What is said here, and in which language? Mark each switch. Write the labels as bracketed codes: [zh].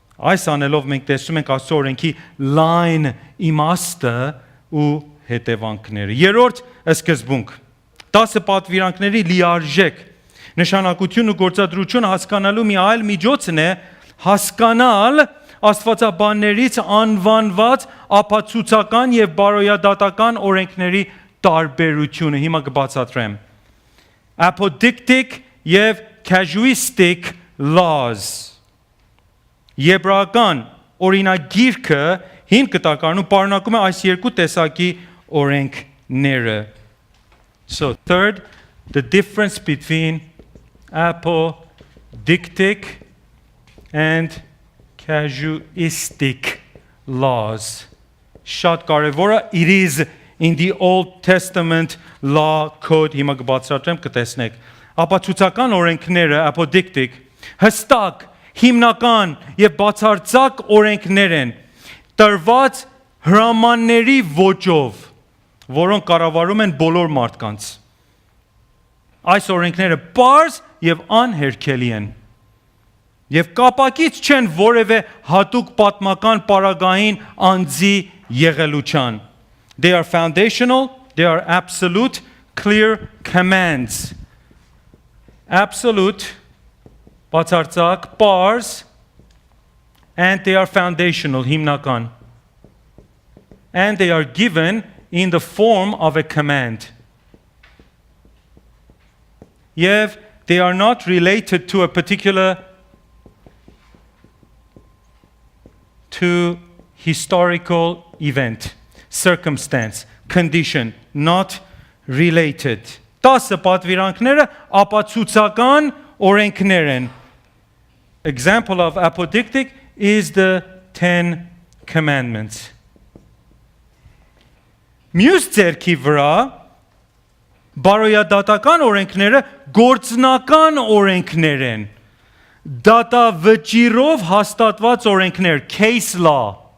[hy] Այս անելով մենք տեսնում ենք Աստծո օրենքի լայն իմաստը ու հետևանքները։ Երրորդ սկզբունք 10 պատվիրանքների լիարժեք նշանակություն ու գործադրություն հասկանալու մի այլ միջոցն է հասկանալ աստվածաբաններից անվանված ապացուցական եւ բարոյադատական օրենքների տարբերությունը։ Հիմա կբացատրեմ։ Apodictic եւ casuistic laws։ Եբրայական օրինագիրքը հին կտակարանում պարունակում է այս երկու տեսակի օրենքները։ [en] So third, the difference between apodictic and casuistic laws. [hy] Շատ կարևոր է, [en] it is in the Old Testament law code, [hy] հիմա կբացատրեմ կտեսնեք։ Ապացուցական օրենքները, apodictic, հստակ, հիմնական եւ բացարձակ օրենքներ են, տրված հրամանների ոճով, որոնք կառավարում են բոլոր մարդկանց։ Այս օրենքները պարզ եւ անհերքելի են։ Եվ կապակից չեն որևէ հատուկ պատմական պարագային անձի եղելության։ [en] They are foundational, they are absolute, clear commands. Absolute, [hy] բացարձակ, պարզ, [en] and they are foundational, [hy] հիմնական. [en] And they are given in the form of a command. Yet they are not related to a particular to historical event, circumstance, condition, not related. [hy] 10 պատվիրանքները ապացուցական օրենքներ են. [en] Example of apodictic is the 10 commandments. [hy] Մյուս ձեռքի վրա բարոյադատական օրենքները գործնական օրենքներ են։ Դատավճիրով հաստատված օրենքներ, case law.